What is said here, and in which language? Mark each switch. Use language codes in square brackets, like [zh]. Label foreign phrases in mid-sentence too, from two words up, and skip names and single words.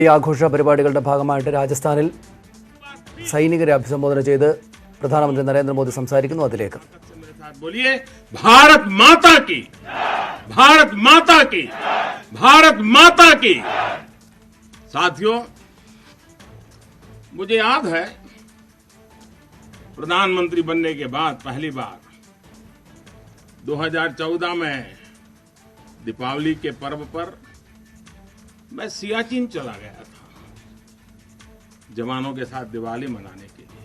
[ml] ഈ ആഘോഷ പരിപാടികളുടെ ഭാഗമായിട്ട് രാജസ്ഥാനിൽ സൈനികരെ അഭിസംബോധന ചെയ്ത് പ്രധാനമന്ത്രി നരേന്ദ്രമോദി സംസാരിക്കുന്നു. അതിലേക്ക് [hi] बोलिए भारत माता की, भारत माता की, भारत माता की। साथियों, मुझे याद है प्रधानमंत्री बनने के बाद पहली बार 2014 में दीपावली के पर्व पर मैं सियाचिन चला गया था जवानों के साथ दिवाली मनाने के लिए।